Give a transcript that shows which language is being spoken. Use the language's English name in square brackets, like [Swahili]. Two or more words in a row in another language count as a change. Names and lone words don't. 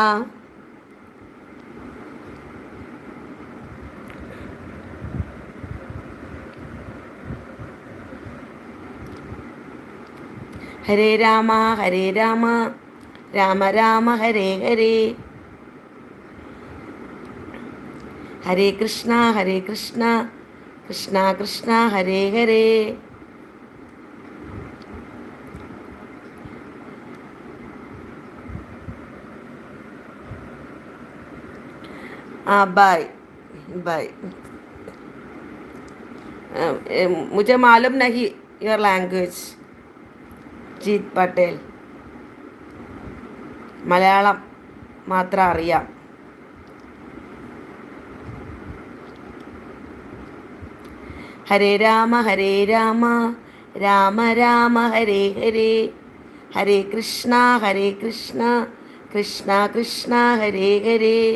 [Sanskrit] ഹരേ രാമ രാമ രാമ ഹരേ ഹരേ, ഹരേ കൃഷ്ണ കൃഷ്ണ കൃഷ്ണ ഹരേ ഹരേ. [English] bye bye. [Hindi] मुझे मालूम नहीं [English] your language. [Malayalam] ജീത് പട്ടേൽ. മലയാളം മാത്രം അറിയാം. [Sanskrit] ഹരേ രാമ രാമ രാമ ഹരേ ഹരേ, ഹരേ കൃഷ്ണ കൃഷ്ണ കൃഷ്ണ ഹരേ ഹരേ.